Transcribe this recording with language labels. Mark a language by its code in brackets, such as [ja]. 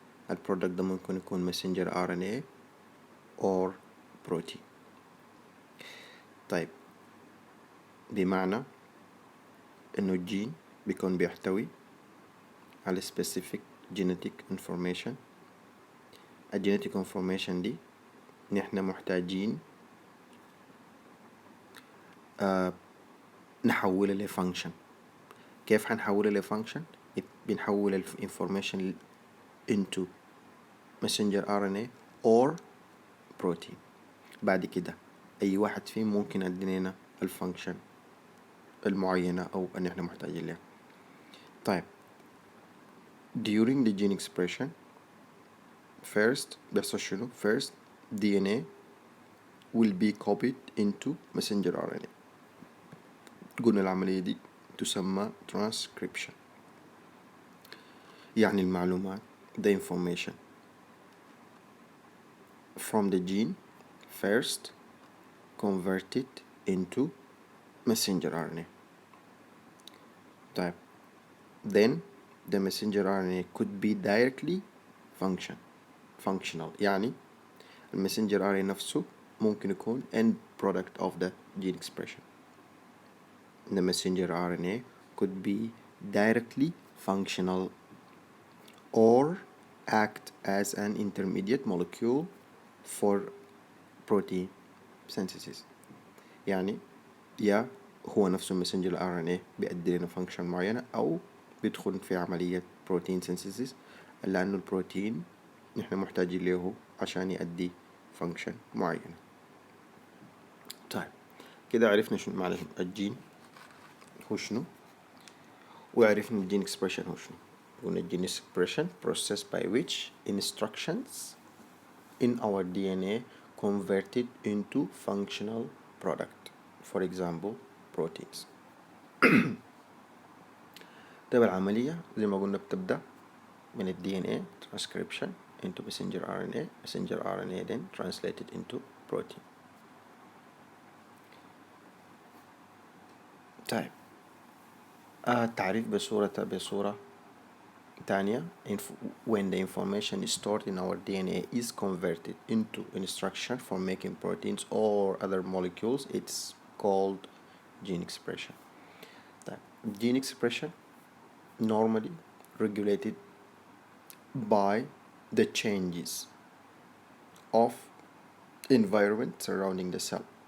[ar] البرودكت ده ممكن يكون [en] messenger RNA or protein. [ar] طيب بمعنى إنه الجين بيكون بيحتوي على [en] specific genetic information. [ar] الجينيتيك information دي نحن محتاجين نحولها لفانكشن. كيف هنحولها لفانكشن؟ بنحول الانفورميشن [en] into messenger RNA or protein. [ar] بعد كده أي واحد فيهم ممكن يدينا الفانكشن المعينة أو أن احنا محتاجين لها. [en] طيب during the gene expression first [ar] بيحصل شنو؟ [en] first DNA will be copied into messenger RNA. [ar] قلنا العملية دي تسمى [en] transcription، [ar] يعني المعلومات [en] the information from the gene first converted into messenger RNA. طيب then the messenger RNA could be directly functional، [ar] يعني المسنجر RNA نفسه ممكن يكون [en] end product of the gene expression. The messenger RNA could be directly functional or act as an intermediate molecule for protein synthesis. [ar] يعني يا هو نفسه messenger RNA بيأدي لنا function معينة أو بيدخل في عملية protein synthesis، لأنه البروتين نحن محتاجين له عشان يأدي function معينة. طيب كده عرفنا شنو معنى الجين هو شنو، وعرفنا الجين expression هو شنو. قلنا الجين [en] expression process by which instructions in our DNA converted into functional product, for example proteins. [ar] طيب العملية زي ما قلنا بتبدأ من ال [en] DNA transcription into messenger RNA. messenger RNA then translated into protein. [ar] طيب التعريف بصورة تانية. [en] when the information is stored in our DNA is converted into instruction for making proteins or other molecules, it's called gene expression. طيب gene expression normally regulated by the changes of environment surrounding the cell.